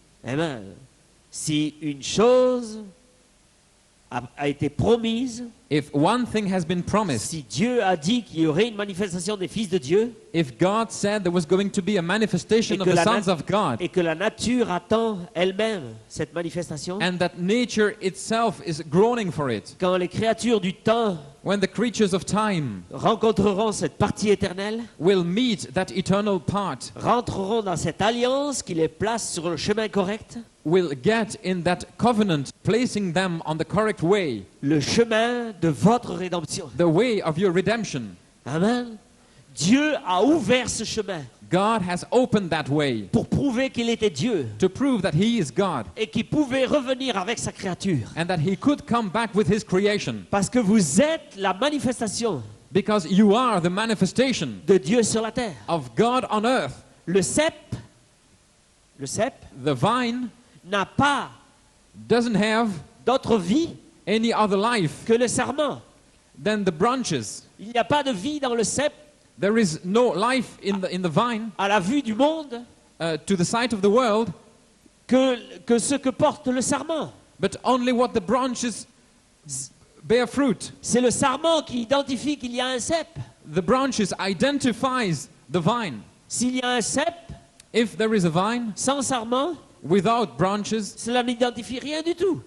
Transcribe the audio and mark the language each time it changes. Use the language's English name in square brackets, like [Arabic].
[French] Amen. Si une chose a été promise, [English] If one thing has been promised, [French] si Dieu a dit qu'il y aurait une manifestation des fils de Dieu [English] if God said there was going to be a manifestation [French] Et [English] of [French] que [English] the [French] la [English] sons [French] nat- [English] of God, [French] et que la nature attend elle-même cette manifestation, [English] and that nature itself is groaning for it, [French] quand les créatures du temps [English] when the creatures of time [French] rencontreront cette partie éternelle, [English] will meet that eternal part, [French] rentreront dans cette alliance qui les place sur le chemin correct, [English] will get in that covenant, placing them on the correct way, [French] le chemin de votre rédemption. [English] the way of your redemption. [French] Amen. Dieu a ouvert ce chemin [English] God has opened that way [French] pour prouver qu'il était Dieu [English] to prove that He is God [French] et qu'il pouvait revenir avec sa créature. [English] and that He could come back with His creation. [French] Parce que vous êtes la manifestation [English] Because you are the manifestation [French] de Dieu sur la terre. [English] of God on earth. [French] Le cep [English] The vine [French] n'a pas [English] doesn't have [French] d'autre vie [English] any other life [French] que le sarment. [English] than the branches. [French] Il n'y a pas de vie dans le cep [English] There is no life in the vine [French] à la vue du monde [English] to the sight of the world, [French] que ce que porte le sarment. [English] but only what the branches bear fruit. [French] C'est le sarment qui identifie qu'il y a un cep. [English] The branches identifies the vine. [French] S'il y a un cep [English] If there is a vine [French] sans sarment, [English] without branches, [French] cela n'identifie rien du tout.